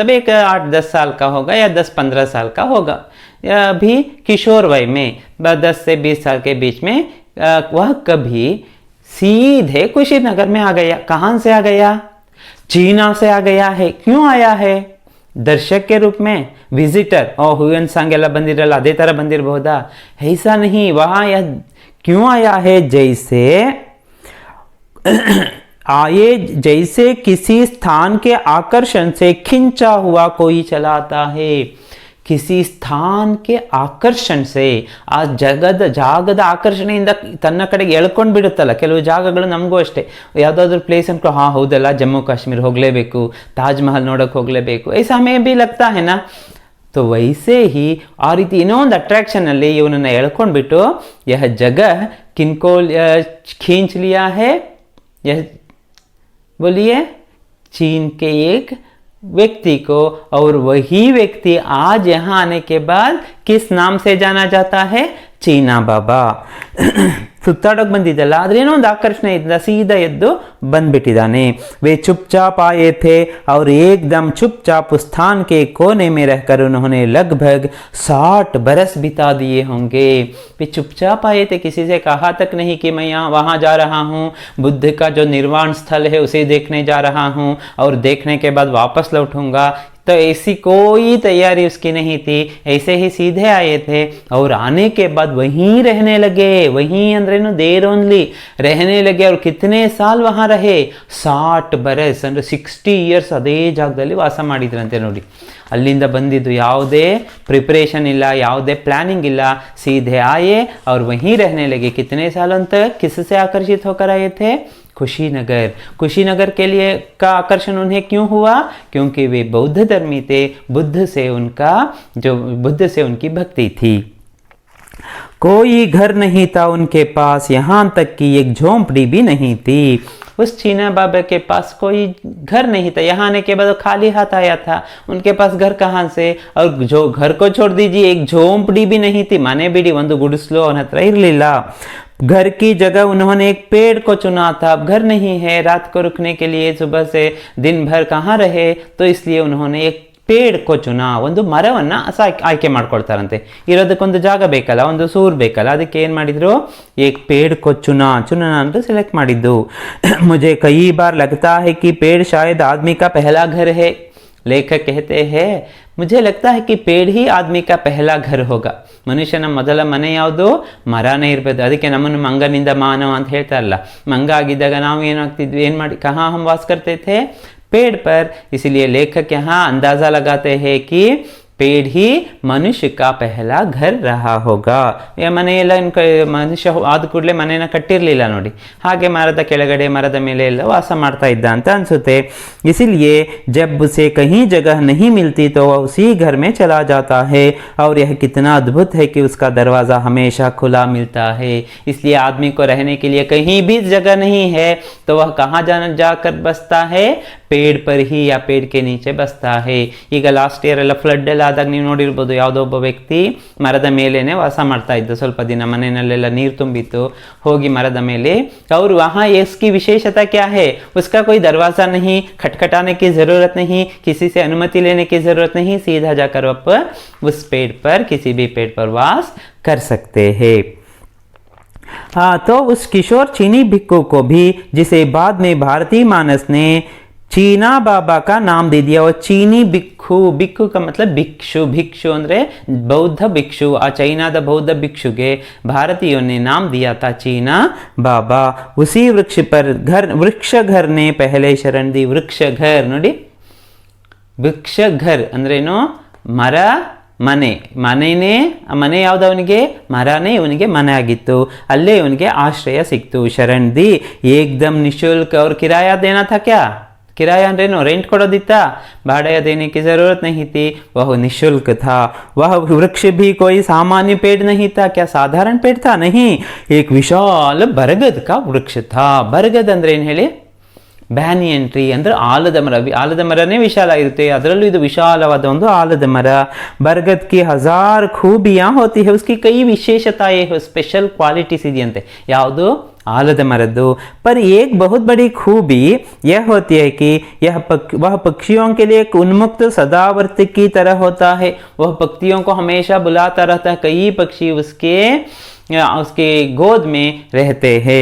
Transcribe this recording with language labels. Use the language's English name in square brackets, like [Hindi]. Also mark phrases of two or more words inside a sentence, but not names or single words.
[Hindi] एक 8-10 साल का होगा या 10-15 साल का होगा अभी किशोर वय में 10 से 20 साल के बीच में वह कभी सीधे कुशीनगर में आ गया कहाँ से आ गया चीना से आ गया है क्यों आया है दर्शक के रूप में विजिटर हुयन सांग [Kannada] ಎಲ್ಲ ಬಂದಿರಲ್ಲ ಅದೇ ತರ ಬಂದಿರಬಹುದಾ [Hindi] ऐसा नहीं वहाँ यह क्यों आया है जैसे किसी स्थान के आकर्षण से खिंचा हुआ कोई चलाता है किसी स्थान के ಆಕರ್ಷಣ से [Kannada] ಆ ಜಾಗದ ಆಕರ್ಷಣೆಯಿಂದ ತನ್ನ ಕಡೆಗೆ ಎಳ್ಕೊಂಡು ಬಿಡುತ್ತಲ್ಲ ಕೆಲವು ಜಾಗಗಳು ನಮಗೂ ಅಷ್ಟೇ ಯಾವುದಾದ್ರೂ ಪ್ಲೇಸ್ ಅನ್ಕೋ ಹಾಂ ಹೌದಲ್ಲ ಜಮ್ಮು ಕಾಶ್ಮೀರ ಹೋಗಲೇಬೇಕು ತಾಜ್ ಮಹಲ್ ನೋಡೋಕೆ ಹೋಗಲೇಬೇಕು [Hindi] ऐसा हमें भी लगता है ना तो वैसे ही [Kannada] आ ರೀತಿ ಇನ್ನೊಂದು ಅಟ್ರಾಕ್ಷನ್ ಅಲ್ಲಿ ಇವನನ್ನ ಎಳ್ಕೊಂಡ್ಬಿಟ್ಟು [Hindi] यह जगह किनको खींच लिया है यह बोलिए चीन के एक व्यक्ति को और वही व्यक्ति आज यहाँ आने के बाद किस नाम से जाना जाता है चीना बाबा [Kannada] ಸುತ್ತಾಡೋಕೆ ಬಂದಿದ್ದಲ್ಲ ಆದ್ರೆ ಏನೋ ಒಂದು ಆಕರ್ಷಣೆ ಇದ್ದ ಸೀದಾ ಎದ್ದು ಬಂದ್ಬಿಟ್ಟಿದ್ದಾನೆ [Hindi] वे चुपचाप आए थे और एकदम चुपचाप उस स्थान के कोने में रहकर उन्होंने लगभग 60 बरस बिता दिए होंगे वे चुपचाप आए थे किसी से कहा तक नहीं कि मैं यहाँ वहाँ जा रहा हूँ बुद्ध का जो निर्वाण स्थल है उसे देखने जा रहा हूँ और देखने के बाद वापस लौटूंगा तो ऐसी कोई तैयारी उसकी नहीं थी, ऐसे ही सीधे आए थे और आने के बाद वहीं रहने लगे, वहीं अंद्रेनु [English] there only [Hindi] रहने लगे। और कितने साल वहां रहे? [Kannada] 60 ಬರಸ್ ಅಂದ್ರೆ 60 ಇಯರ್ಸ್ ಅದೇ ಜಾಗದಲ್ಲಿ ವಾಸ ಮಾಡಿದ್ರಂತೆ ನೋಡಿ. ಅಲ್ಲಿಂದ ಬಂದಿದ್ದು ಯಾವುದೇ ಪ್ರಿಪರೇಷನ್ ಇಲ್ಲ, ಯಾವುದೇ प्लानिंग ಇಲ್ಲ, [Hindi] सीधे आए और वहीं रहने लगे। कितने सालों तक किससे आकर्षित होकर आए थे? कुशीनगर। कुशीनगर के लिए का आकर्षण उन्हें क्यों हुआ? क्योंकि वे बौद्ध धर्मी थे, बुद्ध से उनकी भक्ति थी। कोई घर नहीं था उनके पास, यहाँ तक कि एक झोंपड़ी भी नहीं थी। उस चीना बाबा के पास कोई घर नहीं था, यहाँ आने के बाद खाली हाथ आया था। उनके पास घर कहाँ से? और जो घर को छोड़ दीजिए, एक झोंपड़ी भी नहीं थी, मने बिड़ी [Kannada] ಒಂದು ಗುಡಿಸಲು ಅವನ ಹತ್ರ ಇರಲಿಲ್ಲ। [Hindi] घर की जगह उन्होंने एक पेड़ को चुना था। अब घर नहीं है, रात को रुकने के लिए सुबह से दिन भर कहाँ रहे, तो इसलिए उन्होंने एक पेड़ को चुना, [Kannada] ಒಂದು ಮರವನ್ನ ಆಯ್ಕೆ ಮಾಡ್ಕೊಳ್ತಾರಂತೆ। ಇರೋದಕ್ಕೊಂದು ಜಾಗ ಬೇಕಲ್ಲ, ಒಂದು ಸೂರು ಬೇಕಲ್ಲ, ಅದಕ್ಕೆ ಏನ್ ಮಾಡಿದ್ರು? [Hindi] एक पेड़ को चुना [Kannada] ಅಂತ ಸೆಲೆಕ್ಟ್ ಮಾಡಿದ್ದು। [Hindi] मुझे कई बार लगता है कि पेड़ शायद आदमी का पहला घर है। लेखक कहते हैं मुझे लगता है कि पेड़ ही आदमी का पहला घर होगा। [Kannada] ಮನುಷ್ಯನ ಮೊದಲ ಮನೆ ಯಾವುದು? ಮರನೇ ಇರ್ಬೋದು। ಅದಕ್ಕೆ ನಮ್ಮನ್ನು ಮಂಗನಿಂದ ಮಾನವ ಅಂತ ಹೇಳ್ತಾರಲ್ಲ, ಮಂಗ ಆಗಿದ್ದಾಗ ನಾವು ಏನಾಗ್ತಿದ್ವಿ, ಏನ್ ಮಾಡಿ [Hindi] कहाँ हम वास करते थे? पेड़ पर। इसलिए लेखक यहाँ अंदाजा लगाते हैं कि पेड़ ही मनुष्य का पहला घर रहा होगा। [Kannada] ಮನೆಯೆಲ್ಲ ಮನುಷ್ಯ ಆದ ಕೂಡಲೇ ಮನೆಯನ್ನ ಕಟ್ಟಿರಲಿಲ್ಲ ನೋಡಿ, ಹಾಗೆ ಮರದ ಕೆಳಗಡೆ ಮರದ ಮೇಲೆ ಎಲ್ಲ ವಾಸ ಮಾಡ್ತಾ ಇದ್ದ ಅಂತ ಅನ್ಸುತ್ತೆ। [Hindi] इसीलिए जब उसे कहीं जगह नहीं मिलती तो वह उसी घर में चला जाता है। और यह कितना अद्भुत है कि उसका दरवाज़ा हमेशा खुला मिलता है। इसलिए आदमी को रहने के लिए कहीं भी जगह नहीं है तो वह कहाँ जाकर बसता है? पेड़ पर ही, या पेड़ के नीचे बसता है। [Kannada] ಈಗ [English] last year [Kannada] ಎಲ್ಲ ಫ್ಲಡ್ ಎಲ್ಲ ಆದಾಗ ನೀವು ನೋಡಿರ್ಬೋದು, ಯಾವುದೋ ಒಬ್ಬ ವ್ಯಕ್ತಿ ಮರದ ಮೇಲೇನೆ ವಾಸ ಮಾಡ್ತಾ ಇದ್ದ, ಸ್ವಲ್ಪ ದಿನ ಮನೆಯಲ್ಲೆಲ್ಲ ನೀರು ತುಂಬಿತ್ತು, ಹೋಗಿ ಮರದ ಮೇಲೆ [Hindi] और वहाँ इसकी विशेषता क्या है? उसका कोई दरवाजा नहीं, खटखटाने की जरूरत नहीं, किसी से अनुमति लेने की जरूरत नहीं, सीधा जाकर आप उस पेड़ पर, किसी भी पेड़ पर वास कर सकते हैं। हाँ, तो उस किशोर चीनी भिक्खु को भी, जिसे बाद में भारतीय मानस ने चीना बाबा का नाम दे दिया, और चीनी भिक्खु, भिक्खु का मतलब भिक्षु, भिक्षु [Kannada] ಅಂದ್ರೆ ಬೌದ್ಧ ಭಿಕ್ಷು। ಆ ಚೈನಾದ ಬೌದ್ಧ ಭಿಕ್ಷುಗೆ [Hindi] भारतीयों ने नाम दिया था चीना बाबा। उसी वृक्ष घर ने पहले शरण दी। वृक्ष घर [Kannada] ನೋಡಿ, [Hindi] वृक्ष घर [Kannada] ಅಂದ್ರೇನು? ಮರ ಮನೆ, ಮನೆ ಯಾವ್ದು ಅವನಿಗೆ? ಮರನೇ ಇವನಿಗೆ ಮನೆ ಆಗಿತ್ತು, ಅಲ್ಲೇ ಇವನಿಗೆ ಆಶ್ರಯ ಸಿಕ್ತು। [Hindi] शरण दी एकदम निशुल्क। और किराया देना था क्या? [Kannada] किराया ಅಂದ್ರೇನೋ ರೆಂಟ್ ಕೊಡೋದಿತ್ತಾ? [Hindi] भाड़ा देने की जरूरत नहीं थी, वह निशुल्क था। वह वृक्ष भी कोई सामान्य पेड़ नहीं था। क्या साधारण पेड़ था? नहीं, एक विशाल बरगद का वृक्ष था। [Kannada] बरगद ಅಂದ್ರೆ ಏನು ಹೇಳಿ? [English] banyan tree [Kannada] ಅಂದ್ರೆ ಆಲದ ಮರ। ಆಲದ ಮರನೇ ವಿಶಾಲ ಇರುತ್ತೆ, ಅದರಲ್ಲೂ ಇದು ವಿಶಾಲವಾದ ಒಂದು ಆಲದ ಮರ। [Hindi] बरगद की 1000 खूबियां होती है, उसकी कई विशेषताएं है, [English] special qualities [Hindi] ಇದೆಯಂತೆ। [Kannada] ಯಾವುದು? ಆಲದ ಮರದೋ। [Hindi] पर एक बहुत बड़ी खूबी यह होती है कि वह पक्षियों के लिए एक उन्मुक्त सदावर्ती की तरह होता है। वह पक्षियों को हमेशा बुलाता रहता है। कई पक्षी उसके गोद में रहते हैं।